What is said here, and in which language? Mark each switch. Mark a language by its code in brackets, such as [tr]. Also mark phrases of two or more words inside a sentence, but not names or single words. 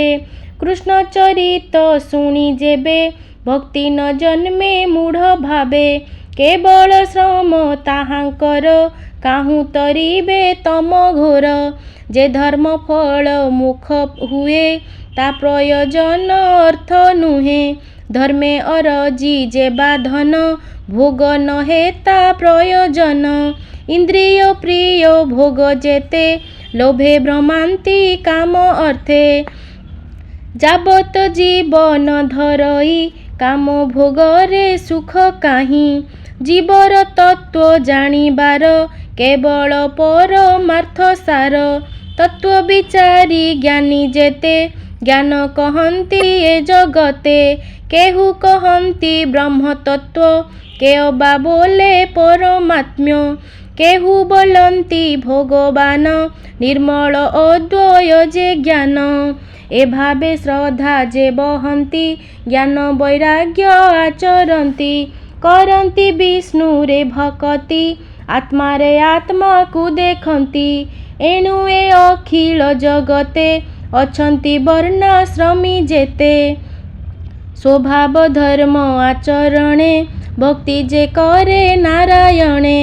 [or] କୃଷ୍ଣ ଚରିତ ଶୁଣି ଯେବେ ଭକ୍ତି ନ ଜନ୍ମେ ମୂଢ଼ ଭାବେ। କେବଳ ଶ୍ରମ ତାହାଙ୍କର କାହୁଁ ତରିବେ ତମ ଘୋର। ଯେ ଧର୍ମ ଫଳ ମୁଖ ହୁଏ ତା ପ୍ରୟୋଜନ ଅର୍ଥ ନୁହେ। ଧର୍ମେ ଅରଜି ଯେ ବାଧନ ଭୋଗ ନ ହେତା ପ୍ରୟୋଜନ। ଇନ୍ଦ୍ରିୟ ପ୍ରିୟ ଭୋଗ ଯେତେ ଲୋଭେ ଭ୍ରମାନ୍ତି କାମ ଅର୍ଥେ। ଯାବତ ଜୀବନ ଧରଇ କାମ ଭୋଗରେ ସୁଖ କାହିଁ। ଜୀବର ତତ୍ୱ ଜାଣିବାର କେବଳ ପରମାର୍ଥ ସାର। ତତ୍ୱ ବିଚାରି ଜ୍ଞାନୀ ଯେତେ ଜ୍ଞାନ କହନ୍ତି ଏ ଜଗତେ। କେହୁ କହନ୍ତି ବ୍ରହ୍ମ ତତ୍ୱ କେଅବା ବୋଲେ ପରମାତ୍ମ୍ୟ। କେହୁ ବୋଲନ୍ତି ଭଗବାନ ନିର୍ମଳ ଅଦ୍ୱୟ ଯେ ଜ୍ଞାନ। ଏ ଭାବେ ଶ୍ରଦ୍ଧା ଯେ ବହନ୍ତି ଜ୍ଞାନ ବୈରାଗ୍ୟ ଆଚରନ୍ତି। କରନ୍ତି ବିଷ୍ଣୁ ରେ ଭକ୍ତି ଆତ୍ମା ରେ ଆତ୍ମା କୋ ଦେଖନ୍ତି। ଏଣୁ ଏ ଅଖିଳ ଜଗତେ ଅଛନ୍ତି ବର୍ଣ୍ଣାଶ୍ରମୀ ଯେତେ। ସ୍ୱଭାବ ଧର୍ମ ଆଚରଣେ ଭକ୍ତି ଯେ କରେ ନାରାୟଣେ।